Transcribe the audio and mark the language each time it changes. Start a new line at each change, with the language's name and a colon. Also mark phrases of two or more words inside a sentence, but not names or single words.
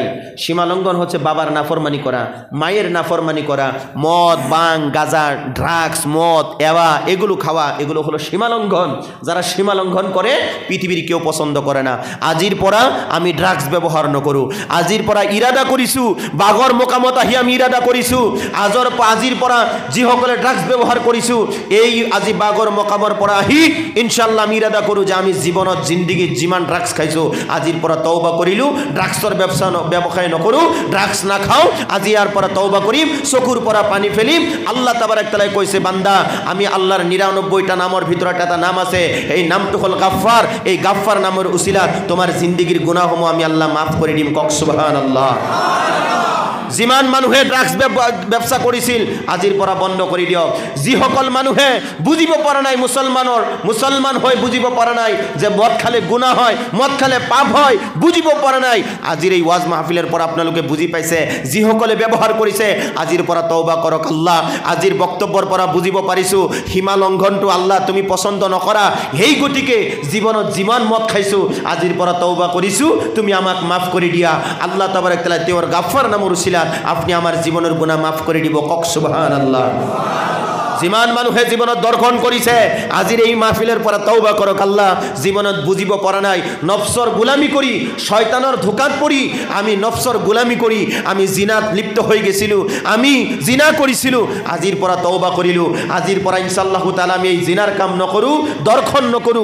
Bangla: সীমা লঙ্ঘন হচ্ছে বাবার নাফরমানি করা, মায়ের নাফরমানি করা, মদ বাং গাঁজা ড্রাগস মদ এওয়া এগুলো খাওয়া, এগুলো হলো সীমা লঙ্ঘন। যারা সীমা লঙ্ঘন করে পৃথিবীর কেউ পছন্দ করে না।
Assamese: আজির পরা আমি ড্রাগস ব্যবহার নকরু, আজির পরা ইরাদা করিছু বাগর মোকামত আহি আমি ইরাদা করিছু, আজির পরা যিসকলে ড্রাগস ব্যবহার করিছু এই আজি বাগর মোকামর পরা আহি ইনশাআল্লাহ আমি ইরাদা করু যে আমি জীবনত জিন্দিগি যিমান ড্রাগস খাইছো আজির পরা তওবা করিলু, ড্রাগসর ব্যবসায় নকরু, ড্রাগস না খাও। আজি আর পরা তওবা করিম, চকুর পরা পানি ফেলিম।
Bangla: আল্লাহ তাবারাক তাআলা কইছে, বান্দা আমি আল্লাহর 99টা নামের ভিতরে একটা নাম আছে, এই নামটা হল গাফফার। এই গাফফার নামের উসিলা তোমার জিন্দিগির গুনাহসমূহ আমি আল্লাহ মাফ করে দিম।
Assamese: কক সুবহানাল্লাহ। যিমান মানুহে ড্রাগস ব্যবসা কৰিছিল আজিৰ পৰা বন্ধ কৰি দিয়ক। যিসকল মানুহে বুজিব পৰা নাই, মুছলমান হৈ বুজিব পৰা নাই যে মদ খালে গুনাহ হয়, মদ খালে পাপ হয়, বুজিব পৰা নাই, আজিৰ এই ওয়াজ মাহফিলৰ পৰা আপোনালোকে বুজি পাইছে। যিসকলে ব্যৱহাৰ কৰিছে আজিৰ পৰা তওবা কৰক। আল্লাহ আজিৰ বক্তব্যৰ পৰা বুজিব পাৰিছোঁ সীমা লংঘনটো আল্লাহ তুমি পছন্দ নকৰা। সেই গতিকে জীৱনত যিমান মদ খাইছোঁ আজিৰ পৰা তওবা কৰিছোঁ, তুমি আমাক মাফ কৰি দিয়া। আল্লাহ তাবাৰাক তাআলা তেওঁৰ গাফফাৰ নামৰ উছিলা
Bangla: আপনি আমার জীবনের গুনাহ মাফ করে দিব।
Assamese: কক সুবহানাল্লাহ। যিমান মানুহে জীবনত দৰ্শন কৰিছে আজিৰ এই মাহফিলৰ পৰা তওবা কৰক। আল্লাহ জীবনত বুজিব পৰা নাই, নফসৰ গোলামি কৰি শয়তানৰ ধোকাত পৰি আমি নফসৰ গোলামি কৰি আমি জিনাত লিপ্ত হৈ গেছিলো, আমি জিনা কৰিছিলো। আজিৰ পৰা তওবা কৰিলো, আজিৰ পৰা ইনশাআল্লাহ তাআলা আমি এই জিনাৰ কাম নকৰো, দৰ্শন নকৰো।